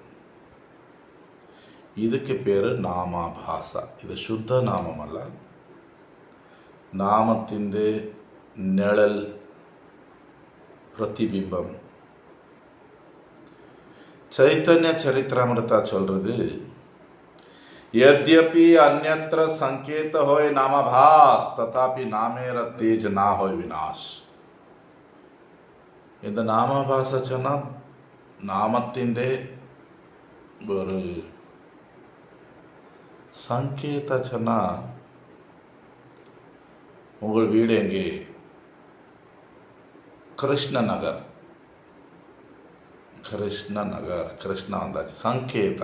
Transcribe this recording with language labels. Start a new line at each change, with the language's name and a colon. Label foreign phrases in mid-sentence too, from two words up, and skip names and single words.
Tamil: இதுக்கு பேர் நாமாபாசா. இது சுத்த நாமம் அல்ல, நாமத்தின் நிழல் பிரதிபிம்பம். சைத்தன்ய சரித்திராமிருதா சொல்றது,
Bangla: যদ্যপি অন্যত্র সংকেত হয় নামাভাস তথাপি নামের তেজ না হয় বিনাশ.
Tamil: இந்த நாமாபாச சொன்னால் நாமத்தின் ஒரு சங்கேத சொன்னால், உங்கள் வீடு எங்கே? கிருஷ்ணநகர். கிருஷ்ணா வந்தாச்சு, சங்கேத.